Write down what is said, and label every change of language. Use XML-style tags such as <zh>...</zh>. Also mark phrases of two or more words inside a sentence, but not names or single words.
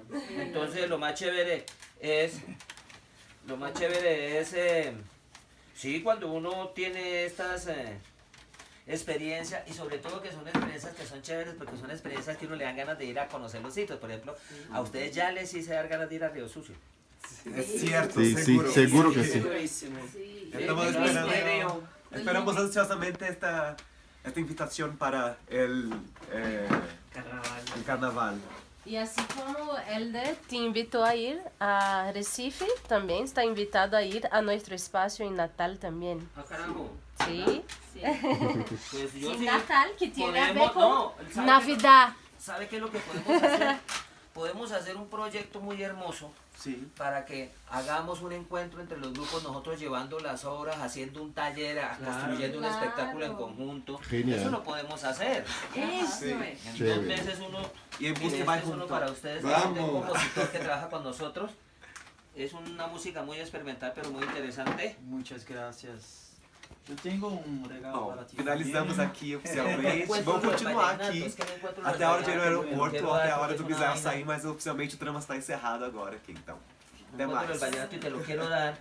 <es>Entonces lo más chévere es sí, cuando uno tiene estas experiencias, y sobre todo que son experiencias que son chéveres, porque son experiencias que uno le dan ganas de ir a conocer los sitios. Por ejemplo, a ustedes ya les hice dar ganas de ir a Río Sucio. Es cierto, Sí, seguro. sí, seguro que sí. Segurísimo. Estamos Sí, esperando, esperamos ansiosamente esta invitación para el carnaval.</es> <pt>E assim como Helder te invitou a ir a Recife, também está invitado a ir a nosso espaço em Natal também.</pt> <es>Ah, carajo.</es> <pt>Sim.</pt> <es>Pues yo</es> <pt>Em</pt> <es>sí.</es> <pt>Natal, que tem a ver</pt> <es>Podemos,</es> <pt>com</pt> <es>no, ¿sabe Navidad. ¿Sabe qué es lo que podemos hacer? Podemos hacer un proyecto muy hermoso Sí. para que hagamos un encuentro entre los grupos, nosotros llevando las obras, haciendo un taller, construyendo un Claro. espectáculo en conjunto. Genial. Eso lo podemos hacer.</es> <pt>Isso.</pt> <es>Sí. En Chévere. 2 meses uno, Y en y Busque este va es uno junto. para ustedes, Vamos. un compositor que trabaja con nosotros. Es una música muy experimental pero muy interesante. Muchas gracias.</es> <pt>Eu tenho regalo Bom, para ti. finalizamos também. aqui oficialmente.</pt> <es>Encuentro</es> <pt>Vamos</pt> <es>los</es> <pt>continuar</pt> <es>vallenatos,</es> <pt>aqui</pt> <es>es que no encuentro los</es> <pt>até a hora de ir no</pt> <es>vallenatos,</es> <pt>aeroporto,</pt> <es>quiero</es> <pt>até a</pt> <es>dar,</es> <pt>hora</pt> <es>porque</es> <pt>do</pt> <es>es una</es> <pt>Bizarro</pt> <es>vaina.</es> <pt>sair, mas oficialmente o trama está encerrado agora aqui, então. Até</pt> <es>Encuentro el</es> <pt>mais.</pt> <es>vallenato y te lo quiero dar.</es>